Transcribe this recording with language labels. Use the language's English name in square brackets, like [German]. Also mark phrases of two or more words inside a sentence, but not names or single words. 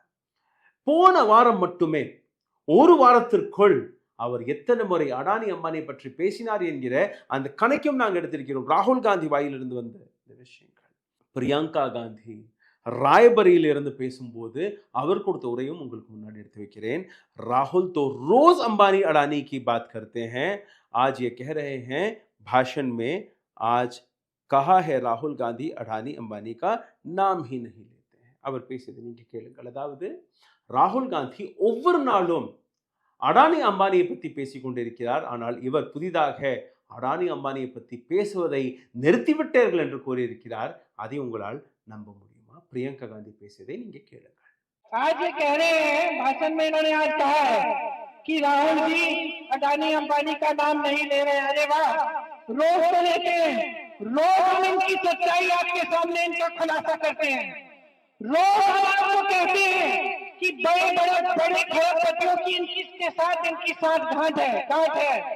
[Tamil] போன வாரம் மட்டுமே ஒரு வாரத்திற்குள் அவர் எத்தனை முறை அடானி அம்பானியை பற்றி பேசினார் என்கிற அந்த கணக்கையும் நாங்கள் எடுத்திருக்கிறோம். ராகுல் காந்தி வாயிலிருந்து வந்த இந்த விஷயங்கள். பிரியங்கா காந்தி रायबरेली இருந்து பேசும்போது அவர் கொடுத்த உரையும் உங்களுக்கு முன்னாடி எடுத்து வைக்கிறேன். [Hindi] राहुल तो रोज अंबानी अडानी की बात करते हैं, आज ये कह रहे हैं भाषण में, आज कहा है राहुल गांधी अडानी अंबानी का नाम ही नहीं लेते हैं. [Tamil] அவர் பேசியது நீங்க கேளுங்கள். அதாவது ராகுல் காந்தி ஒவ்வொரு நாளும் அடானி அம்பானியை பற்றி பேசிக் கொண்டிருக்கிறார். ஆனால் இவர் புதிதாக அடானி அம்பானியை பற்றி பேசுவதை நிறுத்திவிட்டார்கள் என்று கூறியிருக்கிறார். அதை உங்களால் நம்ப முடியுமா? प्रियंका गांधी பேசியதை நீங்க கேளுங்கள். [Hindi] आज ये कह रहे हैं, भाषण में इन्होंने आज कहा है कि राहुल जी अडानी अंबानी का नाम नहीं ले रहे हैं. अरे वाह, रोज तो लेते हैं, रोज हम इनकी सच्चाई आपके सामने इनका खुलासा करते हैं. रोज हम आपको कहते हैं कि बड़े खरबपतियों की इनके साथ गांठ है.